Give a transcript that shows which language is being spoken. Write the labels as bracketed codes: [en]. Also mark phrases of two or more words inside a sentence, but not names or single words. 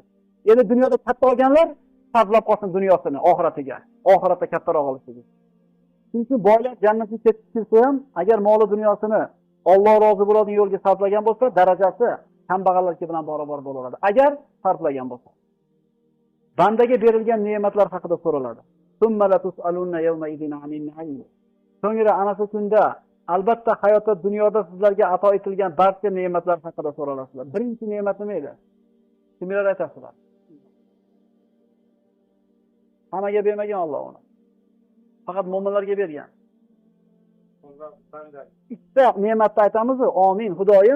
[uz] Endi dunyoda katta olganlar sarflab qolsin dunyosini oxiratiga. Oxiratda kattaroq olishiga. Chunki boylar jannatga ketishsa ham, agar moli dunyosini Alloh rozi bo'ladigan yo'lga sarflagan bo'lsa, darajasi kambag'allarga bilan barobar bo'laveradi. Agar sarflagan bo'lsa. Bandaga berilgan ne'matlar haqida so'raladi. [ar] ثم لتسألن يومئذ عن النعيم. [uz] So'ngra ana shu kunda albatta hayotda dunyoda sizlarga ato etilgan barcha ne'matlar haqida so'ralasizlar. Birinchi ne'mat nima edi? Kimlar aytasizlar? Hammaga bermagan Alloh uni. Faqat mu'minlarga bergan. Ikkita ne'matni aytamiz, amin, Xudoyim.